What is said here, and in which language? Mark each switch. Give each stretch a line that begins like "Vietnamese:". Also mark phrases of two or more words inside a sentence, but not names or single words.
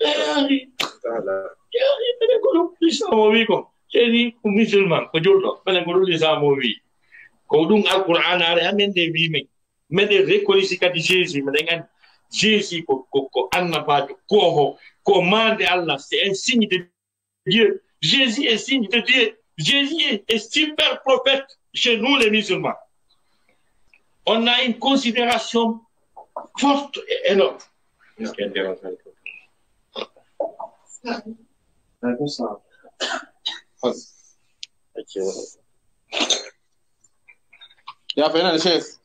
Fula: minen ko ɗum l'islam o wi ko Jésus ko musulman ko julɗo minen ko ɗum l'islam o wi ko ɗum alqur'an are amen nde wimen meɗen reconnaissy kadi Jésus meɗen andi Jésus ko annabajo koho ko mande Allah
French: c'est un signe de Dieu. Jésus est signe de Dieu. Jésus est super prophète chez nous les musulmans. On a une considération forte et énorme.
Arabic: يا فنان الشيخ